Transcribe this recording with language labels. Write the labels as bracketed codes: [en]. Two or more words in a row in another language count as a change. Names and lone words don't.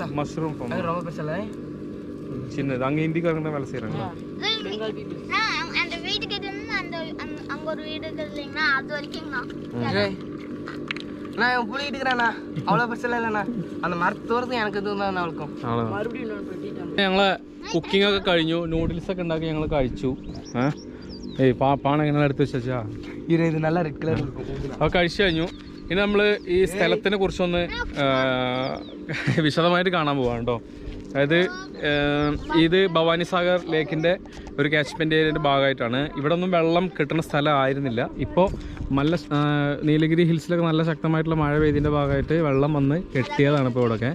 [en] mushroom farm. [ta] அது ரொம்ப பெருசா இல்ல, சின்னது. அங்க ஹிந்திக்காரங்க தான் வேலை செய்யறாங்க. அந்த வீட்டுக்கு அந்த அங்க ஒரு வீடு இருக்குதுங்களா, அது வரைக்கும்ண்ணா. நான் இவன் புளிட்டு இருக்கிறாண்ணா, அவ்வளோ பெருசா இல்லைண்ணா. அந்த மரத்தோரத்துக்கு எனக்கு இது தான் அவளுக்கும். [ml] ഞങ്ങളെ കുക്കിംഗ് ഒക്കെ കഴിഞ്ഞു. നൂഡിൽസ് ഒക്കെ ഉണ്ടാക്കി ഞങ്ങൾ കഴിച്ചു. ഏയ് പാണ എങ്ങനെ എടുത്ത് വെച്ചാ [ta] இது நல்லா [en] red colour [ta] இருக்கும். [ml] അത് കഴിച്ചു കഴിഞ്ഞു. ഇനി നമ്മൾ ഈ സ്ഥലത്തിനെ കുറിച്ചൊന്ന് വിശദമായിട്ട് കാണാൻ പോവാണ് കേട്ടോ. അതായത് ഇത് ഭവാനിസാഗർ ലേക്കിൻ്റെ ഒരു [en] catchment area-yude [ml] ഭാഗമായിട്ടാണ്. ഇവിടെ ഒന്നും വെള്ളം കിട്ടുന്ന സ്ഥലം ആയിരുന്നില്ല. ഇപ്പോൾ നല്ല നീലഗിരി ഹിൽസിലൊക്കെ നല്ല ശക്തമായിട്ടുള്ള മഴ പെയ്തതിൻ്റെ ഭാഗമായിട്ട് വെള്ളം വന്ന് കെട്ടിയതാണ് ഇപ്പോൾ ഇവിടെയൊക്കെ.